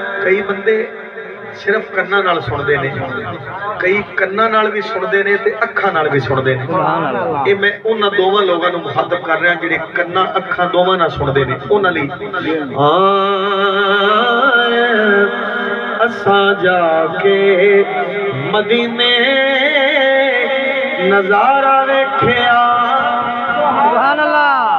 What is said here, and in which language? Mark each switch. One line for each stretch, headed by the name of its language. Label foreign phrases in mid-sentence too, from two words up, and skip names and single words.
Punjabi: کئی بندے صرف کناں نال سنتے ہیں، کئی کناں نال بھی سنتے ہیں تے اکھاں نال بھی سنتے ہیں۔ یہ میں انہاں دوواں لوگاں نوں مخاطب کر رہا جڑے کناں اکھاں دوواں نال سنتے ہیں، انہاں لئی اساں جا کے مدینے نظارہ ویکھیا،
Arabic: سبحان اللہ،